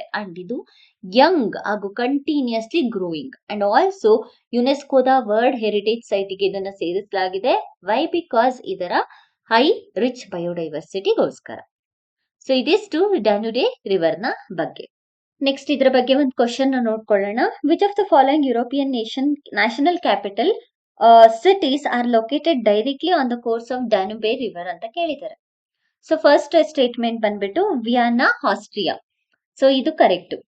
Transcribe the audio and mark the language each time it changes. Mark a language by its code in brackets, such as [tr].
[kn] And ಇದು Young ಹಾಗೂ continuously growing and also ಯುನೆಸ್ಕೋದ world heritage site ಗೆ ಇದನ್ನ ಸೇರಿಸಲಾಗಿದೆ. ವೈ? ಬಿಕಾಸ್ ಇದರ ಹೈ ರಿಚ್ ಬಯೋಡೈವರ್ಸಿಟಿಗೋಸ್ಕರ. ಸೊ ಇದಿಷ್ಟು ಡ್ಯಾನ್ಯೂಬ್ ರಿವರ್ ನ ಬಗ್ಗೆ. ನೆಕ್ಸ್ಟ್ ಇದ್ರ ಬಗ್ಗೆ ಒಂದು ಕ್ವಶನ್ ನೋಡ್ಕೊಳ್ಳೋಣ. [en] which of the following European national capital cities are located directly on the course of Danube river [kn] ಅಂತ ಕೇಳಿದ್ದಾರೆ. ಸೊ ಫಸ್ಟ್ ಸ್ಟೇಟ್ಮೆಂಟ್ ಬಂದ್ಬಿಟ್ಟು ವಿಯನ್ನಾ, ಆಸ್ಟ್ರಿಯಾ. ಸೊ ಇದು ಕರೆಕ್ಟ್.